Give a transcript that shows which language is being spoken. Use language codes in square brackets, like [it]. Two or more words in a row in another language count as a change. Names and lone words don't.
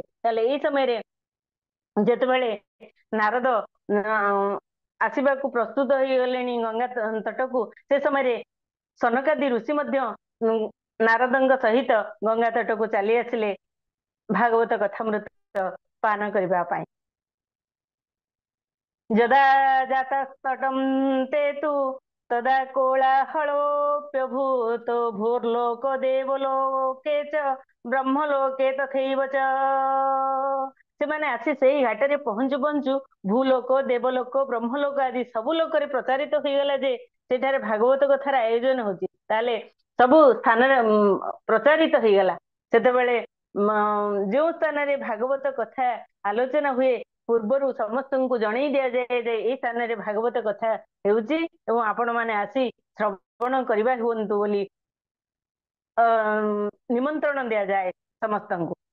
[or] ତାହେଲେ ଏଇ ସମୟରେ ଯେତେବେଳେ ନାରଦ ଆସିବାକୁ ପ୍ରସ୍ତୁତ ହେଇଗଲେଣି ଗଙ୍ଗା ତଟକୁ, ସେ ସମୟରେ ସନକାଦି ଋଷି ମଧ୍ୟ ନାରଦଙ୍କ ସହିତ ଗଙ୍ଗା ତଟକୁ ଚାଲି ଆସିଲେ ଭାଗବତ କଥାମୃତ ପାନ କରିବା ପାଇଁ। [sa] ଯଦା ଜାତସ୍ତଟଂ ते तु तदा कोलाहलोऽप्यभूत् भूर्लोको देवलोके च ବ୍ରହ୍ମଲୋକେ ତଥୈବ ଚ। [or] ସେମାନେ ଆସି ସେଇ ଘାଟରେ ପହଞ୍ଚୁ ପହଞ୍ଚୁ ଭୂଲୋକ, ଦେବଲୋକ, ବ୍ରହ୍ମଲୋକ ଆଦି ସବୁ ଲୋକରେ ପ୍ରଚାରିତ ହେଇଗଲା ଯେ ସେଠାରେ ଭାଗବତ କଥାର ଆୟୋଜନ ହଉଛି। ତାହେଲେ ସବୁ ସ୍ଥାନରେ ପ୍ରଚାରିତ ହେଇଗଲା। ସେତେବେଳେ ଯେଉଁ ସ୍ଥାନରେ ଭାଗବତ କଥା ଆଲୋଚନା ହୁଏ ପୂର୍ବରୁ ସମସ୍ତଙ୍କୁ ଜଣେଇ ଦିଆଯାଏ ଯେ ଏଇ ସ୍ଥାନରେ ଭାଗବତ କଥା ହେଉଛି ଏବଂ ଆପଣ ମାନେ ଆସି ଶ୍ରବଣ କରିବା ହୁଅନ୍ତୁ ବୋଲି ନିମନ୍ତ୍ରଣ ଦିଆଯାଏ ସମସ୍ତଙ୍କୁ।